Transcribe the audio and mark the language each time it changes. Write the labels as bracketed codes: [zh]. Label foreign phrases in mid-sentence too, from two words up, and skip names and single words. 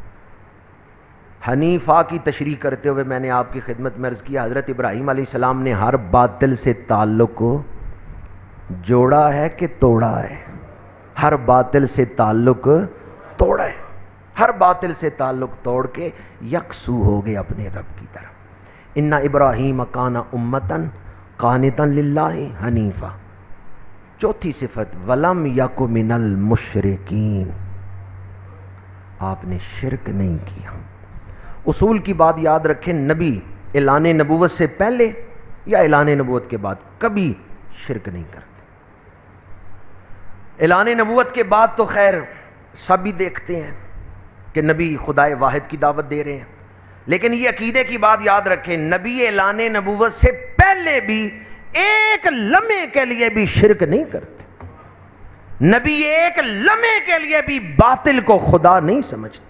[ur] حنیفہ کی تشریح کرتے ہوئے میں نے آپ کی خدمت میں عرض کیا، حضرت ابراہیم علیہ السلام نے ہر باطل سے تعلق کو جوڑا ہے کہ توڑا ہے؟ ہر باطل سے تعلق توڑا ہے، ہر باطل سے تعلق توڑ کے یکسو ہو گئے اپنے رب کی طرف۔ [ar] ان ابراہیم کان امتن قانتا للہ حنیفہ۔ [ur] چوتھی صفت [ar] ولم یک من المشرکین، [ur] آپ نے شرک نہیں کیا۔ اصول کی بات یاد رکھیں، نبی اعلان نبوت سے پہلے یا اعلان نبوت کے بعد کبھی شرک نہیں کرتے۔ اعلان نبوت کے بعد تو خیر سب ہی دیکھتے ہیں کہ نبی خدائے واحد کی دعوت دے رہے ہیں، لیکن یہ عقیدے کی بات یاد رکھیں، نبی اعلان نبوت سے پہلے بھی ایک لمحے کے لیے بھی شرک نہیں کرتے، نبی ایک لمحے کے لیے بھی باطل کو خدا نہیں سمجھتے۔